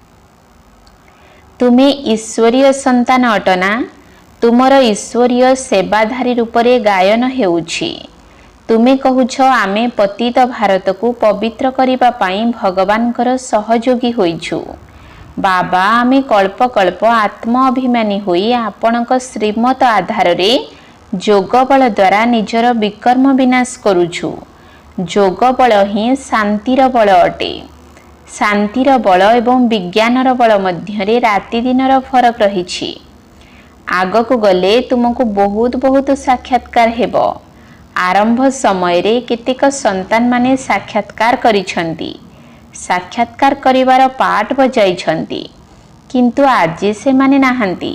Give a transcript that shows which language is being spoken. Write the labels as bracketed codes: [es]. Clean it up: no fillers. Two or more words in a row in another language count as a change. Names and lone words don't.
[or] ତୁମେ ଈଶ୍ୱରୀୟ ସନ୍ତାନ ଅଟନା। ତୁମର ଈଶ୍ୱରୀୟ ସେବାଧାରୀ ରୂପରେ ଗାୟନ ହେଉଛି। ତୁମେ କହୁଛ ଆମେ ପତିତ ଭାରତ କୁ ପବିତ୍ର କରିବା ପାଇଁ ଭଗବାନଙ୍କର ସହଯୋଗୀ ହୋଇଛୁ। ବାବା ଆମେ କଳ୍ପ କଳ୍ପ ଆତ୍ମ ଅଭିମାନୀ ହୋଇ ଆପଣଙ୍କ ଶ୍ରୀମତ ଆଧାର ରେ ଯୋଗ ବଳ ଦ୍ୱାରା ନିଜର ବିକର୍ମ ବିନାଶ କରୁଛୁ। ଯୋଗ ବଳ ହିଁ ଶାନ୍ତିର ବଳ ଅଟେ। ଶାନ୍ତିର ବଳ ଏବଂ ବିଜ୍ଞାନର ବଳ ମଧ୍ୟରେ ରାତି ଦିନର ଫରକ ରହିଛି। ଆଗକୁ ଗଲେ ତୁମକୁ ବହୁତ ବହୁତ ସାକ୍ଷାତ୍କାର ହେବ। ଆରମ୍ଭ ସମୟ ରେ କେତେକ ସନ୍ତାନ ମାନେ ସାକ୍ଷାତ୍କାର କରିଛନ୍ତି। ସାକ୍ଷାତ୍କାର କରିବାର ପାଠ ବଜାଇଛନ୍ତି, କିନ୍ତୁ ଆଜି ସେ ମାନେ ନାହାନ୍ତି।